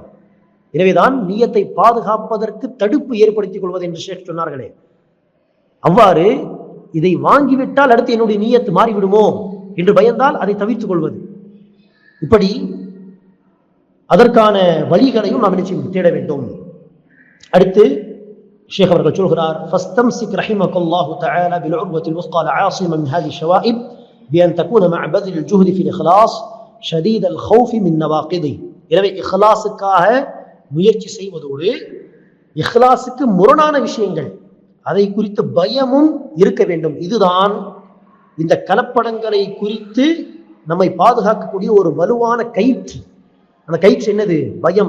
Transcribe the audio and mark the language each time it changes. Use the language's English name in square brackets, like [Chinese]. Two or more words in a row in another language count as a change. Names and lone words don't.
[Tamil] எனவேதான் நீயத்தை பாதுகாப்பதற்கு தடுப்பு ஏற்படுத்திக் கொள்வது என்று ஷேக் சொன்னார்களே, அவ்வாறு இதை வாங்கிவிட்டால் அடுத்து என்னுடைய நீயத்து மாறிவிடுமோ என்று பயந்தால் அதை தவிர்த்துக் கொள்வது, இப்படி அதற்கான வழிகளையும் நாம் நிச்சயம் தேட வேண்டும். அடுத்து ஷேக் அவர்கள் சொல்கிறார், [Arabic] فاستمسك رحمك الله تعالى بالعروة الوثقى العاصمة من هذه الشوائب بأن تكون مع بذل الجهد في الإخلاص شديد الخوف من نواقضه. [Tamil] எனவே இஹ்லாஸுக்காக முயற்சி செய்வதோடு இஹ்லாஸுக்கு முரணான விஷயங்கள் அதை குறித்த பயமும் இருக்க வேண்டும். இதுதான் இந்த கலப்படங்களை குறித்து நம்மை பாதுகாக்கக்கூடிய ஒரு வலுவான கயிற்று. அந்த கயிற்று என்னது? பயம்.